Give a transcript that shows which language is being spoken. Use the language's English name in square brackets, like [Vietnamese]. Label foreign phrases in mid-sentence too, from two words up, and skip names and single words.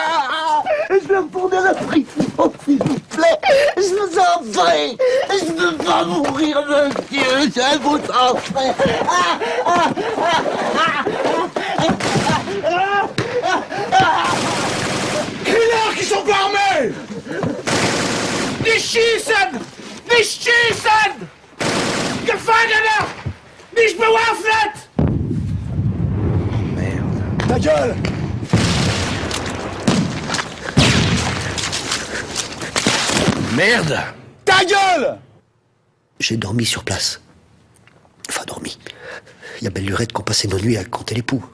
[French] Je vais retourner à la prison, s'il vous plaît. Je vous en prie. Je ne veux pas mourir, monsieur. Je vous en prie. Crieurs qui sont pas armés. [German] Nicht schießen! Nicht schießen! Gefangene! Nicht bewaffnet! [French] Merde. Ta gueule! Merde! Ta gueule! J'ai dormi sur place. Enfin, dormi. Il y a belle lurette qu'on passait nos nuits à compter les poux.